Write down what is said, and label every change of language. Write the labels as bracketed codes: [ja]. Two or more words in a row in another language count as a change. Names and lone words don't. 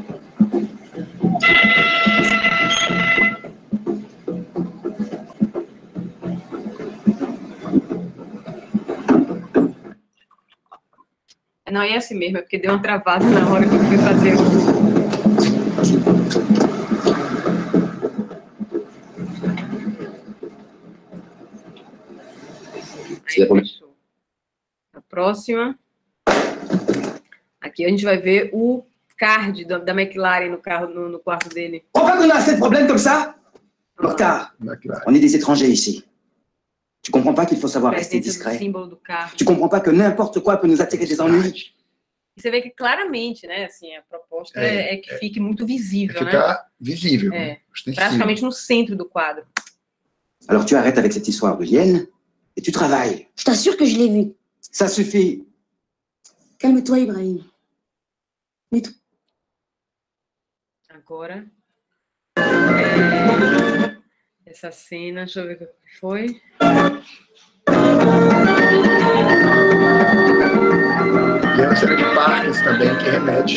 [pt] Não é assim mesmo, é porque deu uma travada na hora que eu fui fazer a próxima. Aqui a gente vai ver o card da McLaren no carro, no quarto dele. [fr] Pourquoi qu'on a assez de problèmes comme ça? Mokhtar, on est des étrangers ici. Tu comprends pas qu'il faut savoir rester discret? Tu comprends pas que n'importe quoi peut nous attirer des ennuis? [pt] E você vê que claramente, né, assim, a proposta é que fique muito visível, ficar visível, praticamente no centro do quadro. [fr] Alors tu arrêtes avec cette histoire de hyène et tu travailles. Je t'assure que je l'ai vu. Ça suffit. Calme-toi, Ibrahim. [pt] Agora, essa cena, deixa eu ver o que foi. E é uma cena de parques também, que remete.